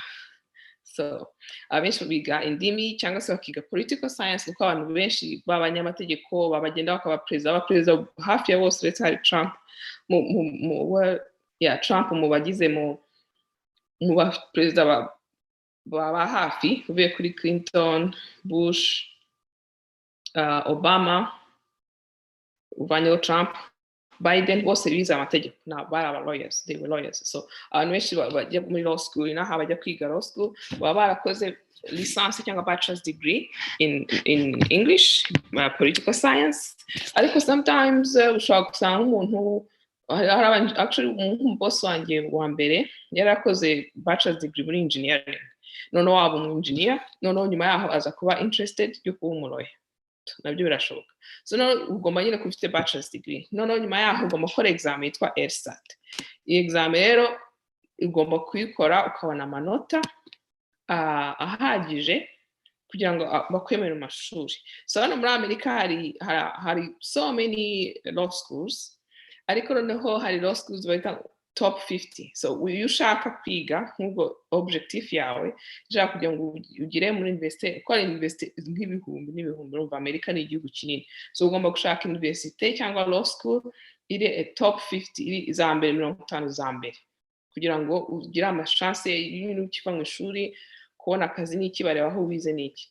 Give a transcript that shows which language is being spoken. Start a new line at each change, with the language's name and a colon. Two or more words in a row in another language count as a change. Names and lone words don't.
Kinyarwanda: So abenshi biga indimi cyangwa se bakiga
English: political science,
Kinyarwanda: kuko abantu benshi b'abanyamategeko babagenda bakaba president hafi ya bose, uretse hari Trump Trump mu bagize mu president baba hafi, uvuye kuri Clinton, Bush, Obama, uvanyeho Trump, Biden bose bize amategeko bari aba lawyers,
English: they were lawyers.
Kinyarwanda: So abantu benshi bajya muri
English: law school
Kinyarwanda: inaha bajya kwiga
English: law school
Kinyarwanda: baba barakoze lisansi cyangwa
English: bachelor's degree in English, political science,
Kinyarwanda: ariko sometimes ushobora gusanga umuntu actually boss wanjye wa mbere yarakoze
English: bachelor's degree
Kinyarwanda: muri engineering, noneho waba umu engineer, noneho nyuma yaho aza kuba interested yo kuba umuloya, nabyo birashoboka. So ugomba nyine kuba ufite
English: bachelor's degree,
Kinyarwanda: noneho nyuma yaho ugomba gukora exam yitwa LSAT. Iyi exam rero ugomba kuyikora ukabona amanota ahagije kugira ngo bakwemere mu mashuri. So hano muri Amerika hari
English: so many law schools,
Kinyarwanda: ariko noneho hari
English: law schools
Kinyarwanda: bita top 50. So iyo ushaka kwiga nk'ubwo objective yawe ushaka kugira ngo ugire muri university, ukora university nk'ibihumbi n'ibihumbi, urumva Amerika ni igihugu kinini. So ugomba gushaka university cyangwa
English: law school
Kinyarwanda: iri top 50, iri za mbere 50 za mbere, kugira ngo ugire amashance y'ibintu ukiva mu ishuri kubona akazi n'iki bareba aho wize n'iki.